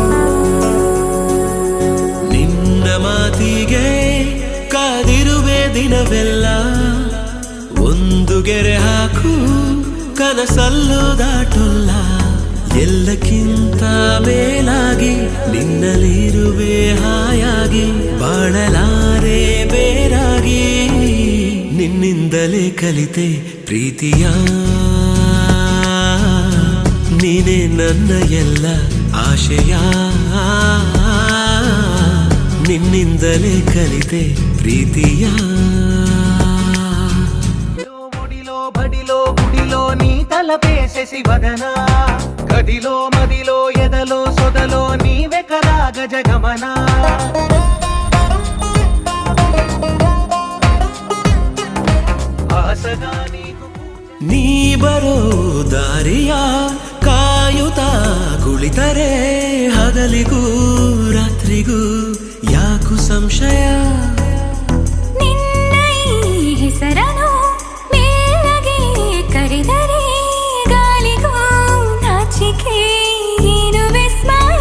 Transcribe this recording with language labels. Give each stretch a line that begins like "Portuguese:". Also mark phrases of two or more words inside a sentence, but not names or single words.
Kannada: ನಿನ್ನ ಮಾತಿಗೆ ಕಾದಿರುವೆ ದಿನವೆಲ್ಲ ಒಂದು ಗೆರೆ ಹಾಕು ಕನಸಲ್ಲೂ ದಾಟುಲ್ಲ ಎಲ್ಲಕ್ಕಿಂತ ಮೇಲಾಗಿ ನಿನ್ನಲ್ಲಿರುವೆ ಹಾಯಾಗಿ ಬಾಳಲಾರೆ ಬೇರಾಗಿ ನಿನ್ನಿಂದಲೇ ಕಲಿತೆ ಪ್ರೀತಿಯ ನೀನೇ ನನ್ನ ಎಲ್ಲ ಆಶಯ ನಿನ್ನಿಂದಲೇ ಕಲಿತೆ ಪ್ರೀತಿಯ
Telugu: బడిలో గుడిలో నీ తలపేసేసి వదన గదిలో మదిలో ఎదలో సొదలో నీవే కదా గజగమన ఆసగా
Kannada: ನೀ ಬರೋ ದಾರಿಯ ಕಾಯುತ್ತಾ ಕುಳಿತರೆ ಹಗಲಿಗೂ ರಾತ್ರಿಗೂ ಯಾಕು ಸಂಶಯ ನಿನ್ನ ಈ ಹೆಸರನು ಮೇಲಗೆ ಕರೆದರೆ ಗಾಳಿಗೂ ನಾಚಿಕೆ ಏನು ವಿಸ್ಮಯ